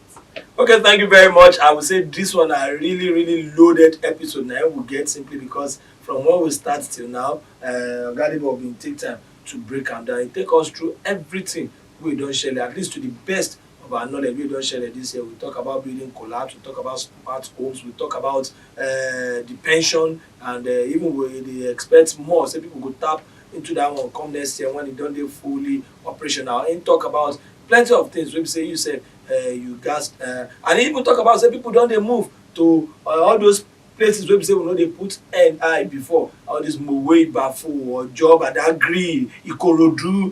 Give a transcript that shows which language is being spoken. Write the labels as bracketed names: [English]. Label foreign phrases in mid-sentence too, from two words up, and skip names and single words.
[Nigerian Pidgin] Okay, thank you very much. I would say this one a really loaded episode now we get, simply because from when we start till now, Debo been take time to break am down. He take us through everything we don share, at least to the best of our knowledge we don share this year. We talk about building collapse, we talk about smart homes, we talk about the pension, and even we dey expect more. Say people go tap into that one come next year when e don dey fully operational. And talk about plenty of things wey be say you said you gats and even talk about say people don dey move to all those places wey be say we no dey put eye before, all this Mowe Ibafo or Job Adagri, Ikorodu.